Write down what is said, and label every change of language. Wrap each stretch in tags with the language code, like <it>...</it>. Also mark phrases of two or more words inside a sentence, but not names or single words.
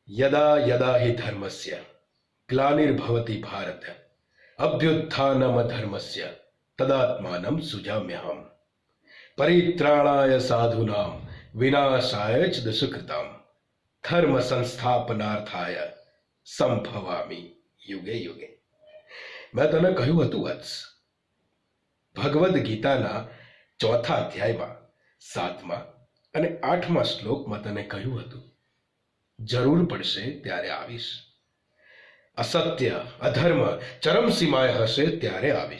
<sa>यदा यदा हि धर्मस्य ग्लानिर्भवति भारत अभ्युत्थानमधर्मस्य तदात्मानं सुजाम्यहम् परित्राणाय साधूनां विनाशाय च दुष्कृतां धर्म संस्थापनार्थाय संभवामि युगे युगे.</sa> <gu>મેં તને કહ્યું હતું વત્સ, ભગવદ્ ગીતાના 4થા અધ્યાયમાં 7મા અને 8મા શ્લોકમાં તને કહ્યું હતું જરૂર પડશે ત્યારે આવીશ. અસત્ય અધર્મ ચરમસીમાએ હશે ત્યારે આવીશ.</gu>